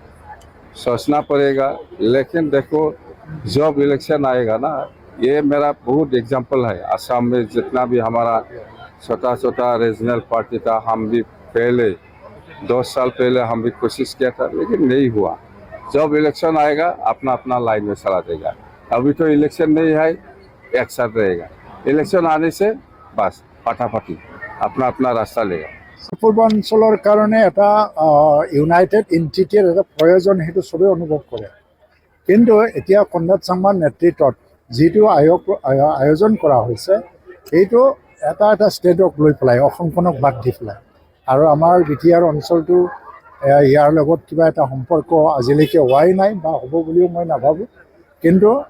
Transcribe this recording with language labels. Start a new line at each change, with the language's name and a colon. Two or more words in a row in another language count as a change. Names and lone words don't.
Hindi: सोचना पड़ेगा लेकिन देखो जब इलेक्शन आएगा ना ये मेरा बहुत एग्जाम्पल है असम में जितना भी हमारा छोटा रीजनल पार्टी था हम भी पहले 2 साल पहले हम भी कोशिश किया था लेकिन नहीं हुआ जब इलेक्शन आएगा अपना अपना लाइन में चला देगा अभी तो इलेक्शन नहीं है एक साथ रहेगा इलेक्शन आने से बस फाटाफाटी अपना अपना रास्ता लेगा
Assamese: পূৰ্বাঞ্চলৰ কাৰণে এটা ইউনাইটেড এণ্টিটিৰ এটা প্ৰয়োজন সেইটো চবেই অনুভৱ কৰে কিন্তু এতিয়া কনৰাড চাংমাৰ নেতৃত্বত যিটো আয়োজন কৰা হৈছে এইটো এটা ষ্টেটক লৈ পেলাই অসমখনক বাদ দি পেলাই আৰু আমাৰ বিটিআৰ অঞ্চলটো ইয়াৰ লগত কিবা এটা সম্পৰ্ক আজিলৈকে হোৱাই নাই বা হ'ব বুলিও মই নাভাবোঁ কিন্তু